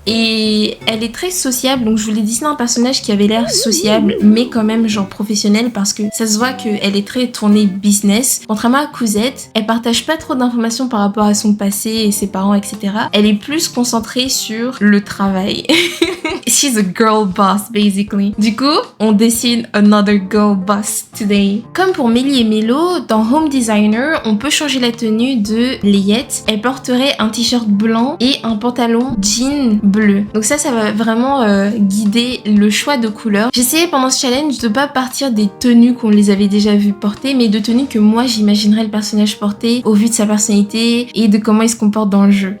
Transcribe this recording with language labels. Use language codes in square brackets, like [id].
[fr] Et elle est très sociable, donc je voulais dessiner un personnage qui avait l'air sociable, mais quand même genre professionnel parce que ça se voit qu'elle est très tournée business. Contrairement à Cousette, elle partage pas trop d'informations par rapport à son passé et ses parents, etc. Elle est plus concentrée sur le travail. [en] She's a girl boss, basically. [fr] Du coup, on dessine [en] another girl boss today. [fr] Comme pour Mélie et Mélo, dans Home Designer, on peut changer la tenue de Layette. Elle porterait un t-shirt blanc et un pantalon jean bleu. Donc ça va vraiment guider le choix de couleurs. J'essayais pendant ce challenge de pas partir des tenues qu'on les avait déjà vues porter, mais de tenues que moi j'imaginerais le personnage porter au vu de sa personnalité et de comment il se comporte dans le jeu.